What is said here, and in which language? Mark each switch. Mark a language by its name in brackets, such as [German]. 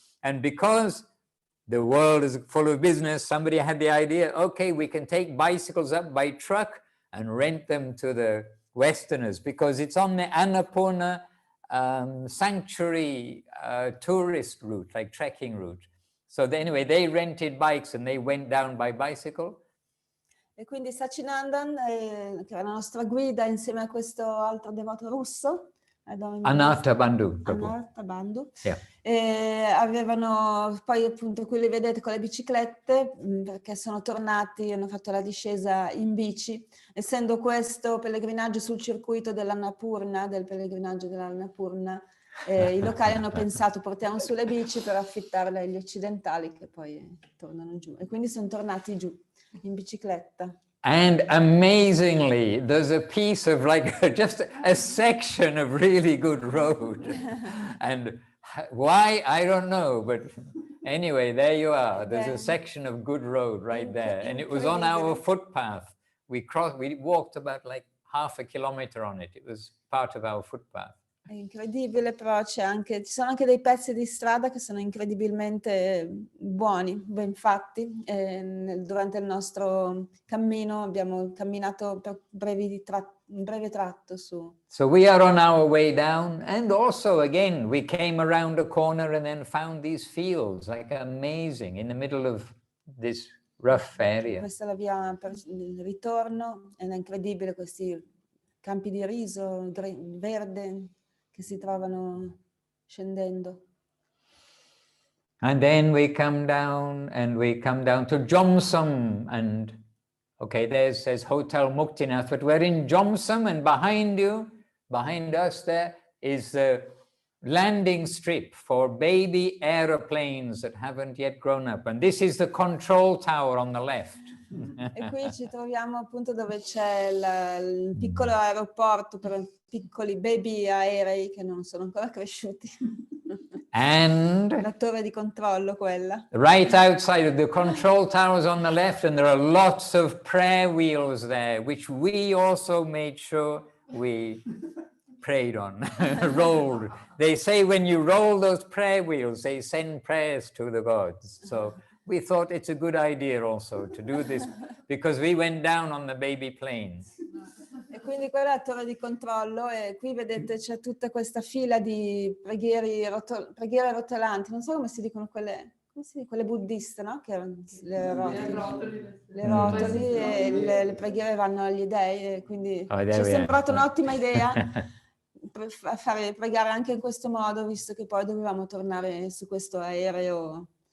[English] And because the world is full of business, somebody had the idea, okay, we can take bicycles up by truck and rent them to the Westerners, because it's on the Annapurna sanctuary tourist route, like trekking route. So anyway, they rented bikes and they went down by bicycle. [Italian] E quindi Sachinandan, che era la nostra guida insieme a questo altro devoto russo, Anartha Bandhu. Anartha Bandhu, [English] Yeah. [Italian] avevano poi appunto qui li vedete con le biciclette, perché sono tornati, hanno fatto la discesa in bici, essendo questo pellegrinaggio sul circuito dell'Annapurna, del pellegrinaggio dell'Annapurna, i locali hanno pensato portiamo sulle bici per affittarle agli occidentali che poi tornano giù, e quindi sono tornati giù in bicicletta. [English] And amazingly, there's a piece of like just a section of really good road. And why, I don't know, but anyway, there you are. There's a section of good road right there. And it was on our footpath. We walked about like half a kilometer on it. It was part of our footpath. [Italian] È incredibile, però ci sono anche dei pezzi di strada che sono incredibilmente buoni, ben fatti. Durante il nostro cammino abbiamo camminato per un breve tratto su. [English] So we are on our way down, and also again we came around a corner and then found these fields, like amazing, in the middle of this rough area. [Italian] Questa è la via per il ritorno, ed è incredibile questi campi di riso verde che si trovano scendendo. [English] And then we come down to Jomsom, and okay, there says Hotel Muktinath, but we're in Jomsom, and behind us there is the landing strip for baby aeroplanes that haven't yet grown up, and this is the control tower on the left. [Italian] E qui ci troviamo appunto dove c'è il piccolo aeroporto per piccoli baby aerei che non sono ancora cresciuti. [English] And [Italian] la torre di controllo quella. [English] Right outside of the control towers on the left, and there are lots of prayer wheels there, which we also made sure we prayed on, rolled. They say when you roll those prayer wheels, they send prayers to the gods. So we thought it's a good idea also to do this, because we went down on the baby plane. [Italian] E quindi quella è la torre di controllo, e qui vedete c'è tutta questa fila di preghiere rotolanti, non so come si dicono quelle buddiste, no? Che le rotoli e le preghiere vanno agli dei, e quindi ci è sembrata un'ottima idea per fare pregare anche in questo modo, visto che poi dovevamo tornare su questo aereo.